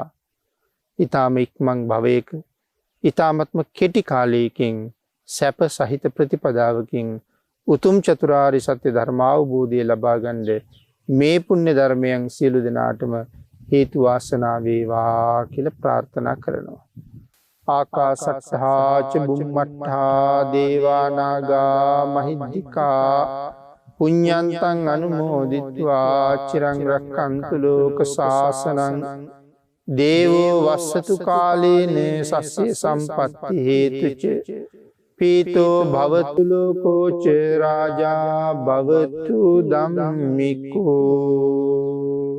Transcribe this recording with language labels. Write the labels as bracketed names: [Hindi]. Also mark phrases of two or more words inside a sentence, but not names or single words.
[Sinhala] ඊ타ම ඉක්මන් භවයක ඊ타මත්ම කෙටි කාලයකින් සැප සහිත ප්‍රතිපදාවකින් උතුම් චතුරාර්ය සත්‍ය ධර්මාවබෝධය ලබා ගන්න මේ පුණ්‍ය ධර්මයන් සියලු දෙනාටම හේතු වාසනා වේවා කියලා ප්‍රාර්ථනා කරනවා. [Pali] ආකාසත්තා ච බුම්මත්තා දේවා නාග මහිද්దికා පුඤ්ඤන්තං අනුමෝදිත්වා චිරං රක්ඛන්තු ලෝක ශාසනං දේවෝ වස්සතු කාලේන සස්ය සම්පත්ති හේතුච පීතෝ භවතු ලෝකෝ ච රාජා භවතු ධම්මිකෝ.